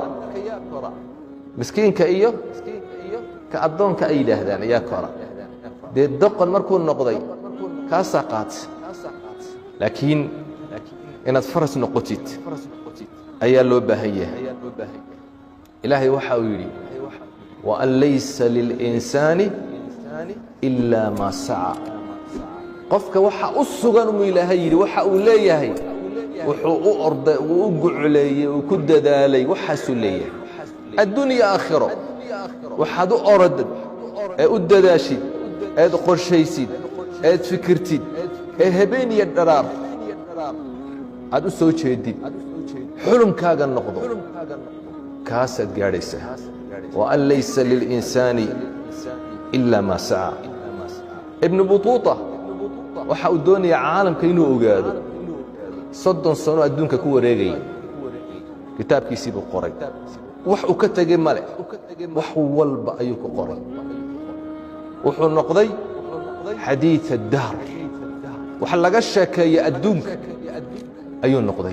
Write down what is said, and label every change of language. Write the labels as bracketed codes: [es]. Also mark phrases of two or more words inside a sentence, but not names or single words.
[so] miskiinka iyo ka addoonka ay yidhaahdaan yaa kora. dee doqon markuu noqday kaasaa qaata. laakiin inaad faras noqotid ayaa loo baahan yahay. ilaahay waxa uu yidhi [ar] وأن ليس للإنسان إلا ما سعى. [so] qofka waxa u sugan uu Ilaahay yiri waxa uu leeyahay wuxuu u orday uu u gucleeyay uu ku dadaalay waxaas uu leeyahay. adduunyo aakhiro waxaad u orad ee u dadaashid ee qorshaysid ee fikirtid ee habeen iyo dharaar aad u soo jeedid xulumkaaga noqdo kaasaad gaadhaysaa. [ar] وأن ليس للإنسان إلا ما سعى. [so] ابن بطوطة waxa uu doonaya caalamka inuu ogaado 30 sano adduunka ku wareegay. kitaabkiisii buu qoray, wax uu ka tagay male, wax walba ayuu ku qoray. wuxuu noqday [ar] حديث الدهر, [so] waxa laga sheekeeyay adduunka ayuu noqday.